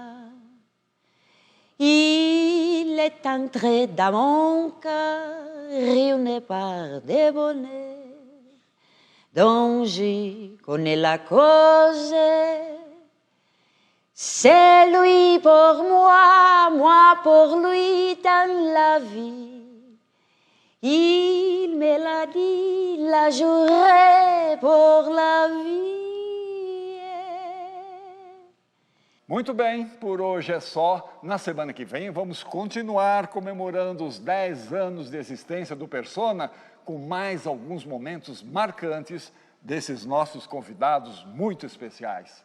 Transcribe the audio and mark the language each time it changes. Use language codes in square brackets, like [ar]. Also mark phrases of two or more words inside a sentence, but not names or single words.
[fr] Il est entré dans mon cœur, ruiné par des bonnets, dont je connais la cause. C'est lui pour moi, moi pour lui dans la vie. Il me l'a dit, la juré pour la vie. [pt] Muito bem, por hoje é só. Na semana que vem vamos continuar comemorando os 10 anos de existência do Persona com mais alguns momentos marcantes desses nossos convidados muito especiais.